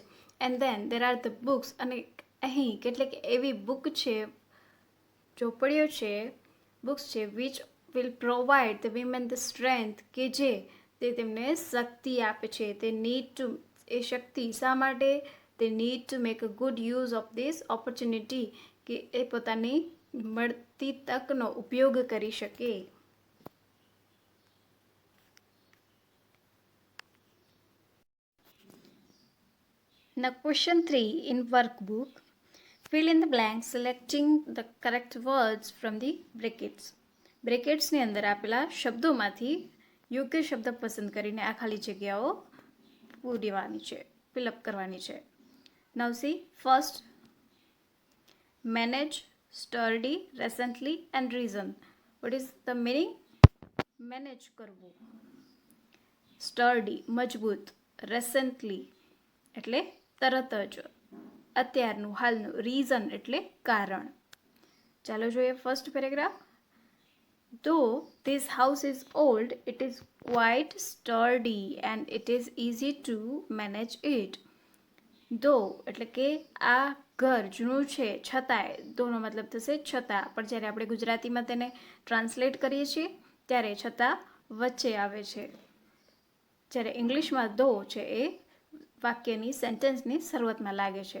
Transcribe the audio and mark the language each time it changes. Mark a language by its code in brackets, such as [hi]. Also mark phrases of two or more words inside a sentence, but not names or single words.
[en] and then there are the books, [gu] અને અહીં કેટલીક એવી બુક છે, ચોપડીઓ છે, બુક્સ છે [en] which will provide the women the strength [gu] કે જે તે તેમને શક્તિ આપે છે. એ શક્તિ શા માટે? [en] તે need to make a good use of this opportunity [gu] કે એ પોતાની મળતી તકનો ઉપયોગ કરી શકે. [en] Now question 3 in workbook, fill in the blanks selecting the correct words from the brackets. [gu] બ્રેકેટ્સની અંદર આપેલા શબ્દોમાંથી યોગ્ય શબ્દ પસંદ કરીને આ ખાલી જગ્યાઓ પૂરવાની છે, ફિલઅપ કરવાની છે. [en] Now see, first, manage, sturdy, recently and reason. What is the meaning? [gu] Manage કરવું, sturdy મજબૂત, recently એટલે તરત જ, અત્યારનું હાલનું, reason એટલે કારણ. ચાલો જોઈએ ફર્સ્ટ પેરેગ્રાફ. [en] Though this house is old, it is quite sturdy and it is easy to manage it. [gu] Though એટલે કે આ ઘર જૂનું છે છતાંય, ધોનો મતલબ થશે છતાં, પણ જ્યારે આપણે ગુજરાતીમાં તેને ટ્રાન્સલેટ કરીએ છીએ ત્યારે છતાં વચ્ચે આવે છે. જ્યારે ઇંગ્લિશમાં ધો છે એ વાક્યની સેન્ટેન્સની શરૂઆતમાં લાગે છે.